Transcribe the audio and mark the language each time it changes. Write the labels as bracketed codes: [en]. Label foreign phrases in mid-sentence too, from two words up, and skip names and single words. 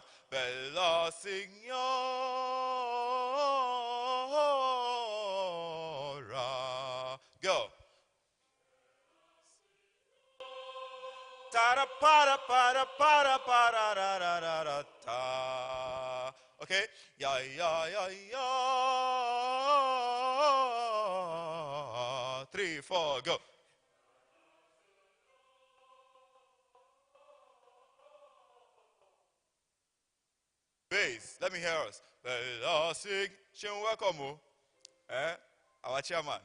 [en] Bella Signora. Go. Ta para para para para ra ra ra ra ta. Okay? Ya ya ya ya. 3, 4, go. Bass. Let me hear us. Bella sing. Shin welcome. Our chairman.